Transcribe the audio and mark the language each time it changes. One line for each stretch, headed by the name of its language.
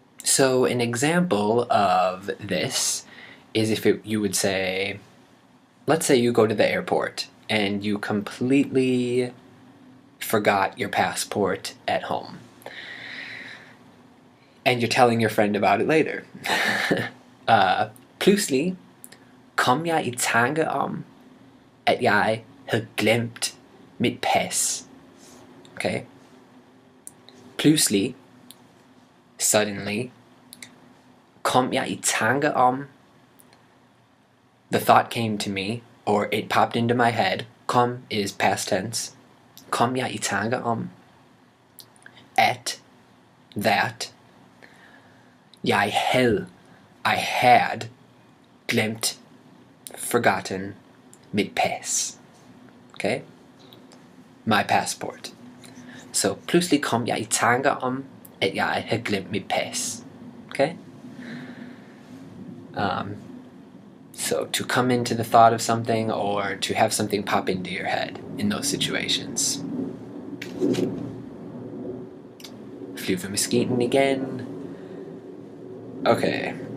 English: So an example of this is if you would say, let's say you go to the airport and you completely forgot your passport at home. And you're telling your friend about it later.
Danish: Pludselig kom jeg I tanke om, at jeg havde glemt mit pas.
English: Okay? Pludselig, suddenly, kom jeg I tanke om, the thought came to me, or it popped into my head. Kom is past tense. Kom jeg I tanke om, at, that, I had glemt, forgotten, mit pas. Okay? My passport.
Danish: So, pludselig kom jeg I tanke om, at jeg havde glemt mit pas.
English: Okay? So, to come into the thought of something, or to have something pop into your head in those situations.
Danish: Flyvemaskinen igen. Okay.